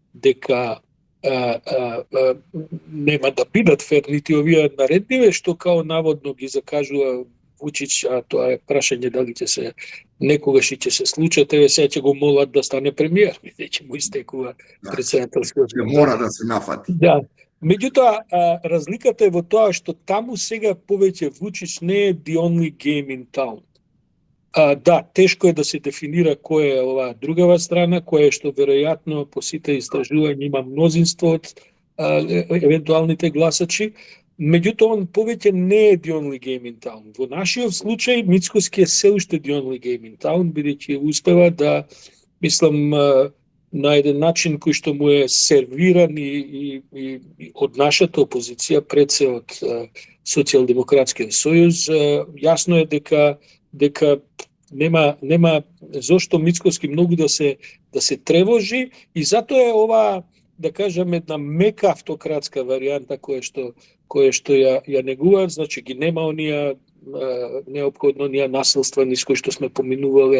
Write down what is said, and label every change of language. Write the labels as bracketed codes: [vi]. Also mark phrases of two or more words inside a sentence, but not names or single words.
[mk] нема да бидат фер нити овие наредбиве што као наводно ги закажува Вучич, а тоа е прашање дали ќе се некогаш и ќе се случат, еве сега ќе го молат да стане премиер, веќе му истекува претседателскиот мандат. Мора да се нафати. Да. Меѓутоа, разликата е во тоа што таму сега повеќе Вучич не е [en] the only game in town. [mk] Да, тешко е да се дефинира која е оваа другава страна, која што веројатно по сите истражувања има мнозинство од евентуалните гласачи. Меѓутоа, он повеќе не е [en] the only game in town. [mk] Во нашиот случај, Мицкоски е се уште [en] the only game in town, [mk] бидејќи успева да, мислам, на еден начин кој што му е сервиран и од нашата опозиција, пред се од Социјалдемократскиот сојуз, јасно е дека нема зошто Мицкоски многу да се тревожи и затоа е ова, да кажам, една мека автократска варијанта која што ја негуваат, значи ги нема оние неопходно оние насилства низ кои што сме поминувале.